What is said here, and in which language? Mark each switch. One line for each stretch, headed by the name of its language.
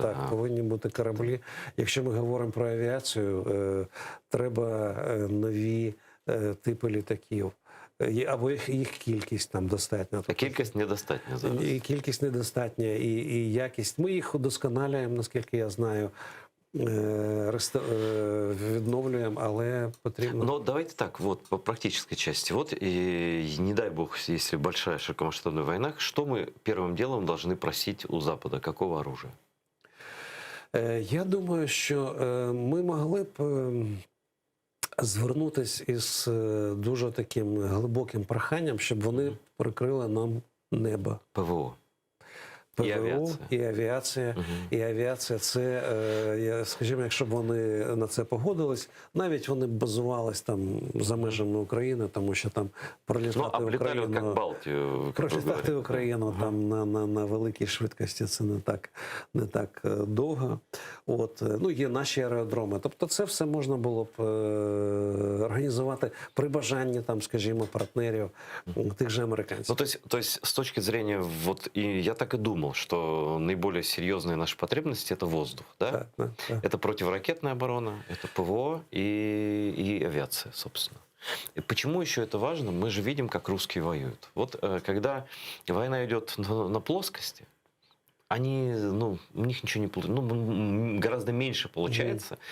Ukrainian: так, повинні бути кораблі. Якщо ми говоримо про авіацію, треба нові типи літаків. Або їх кількість там достатня. А кількість недостатня зараз. І кількість недостатня, і якість. Ми їх удосконалюємо, наскільки я знаю, відновлюємо, але потрібно...
Russian: Но давайте так, вот по практической части. Вот, и не дай бог, если большая широкомасштабная война, что мы первым делом должны просить у Запада? Какого оружия?
Ukrainian: Я думаю, що ми могли б звернутися із дуже таким глибоким проханням, щоб вони прикрили нам небо.
Russian: ПВО. ПВО
Ukrainian: І авіація. І авіація. І авіація – це, скажімо, якщо б вони на це погодились, навіть вони б базувались там за межами України, тому що там пролітати Україну, як Балтію, пролітати Україну там на великій швидкості це не так довго. От, ну, є наші аеродроми. Тобто це все можна було б організувати при бажанні, там, скажімо, партнерів тих же американців.
Russian: Ну, то есть с точки зрения, вот, и я так и думал, что наиболее серьезные наши потребности – это воздух, да? Да. Это противоракетная оборона, это ПВО и авиация, собственно. И почему еще это важно? Мы же видим, как русские воюют. Вот когда война идет на плоскости, они, ну, у них ничего не получается, ну, гораздо меньше получается.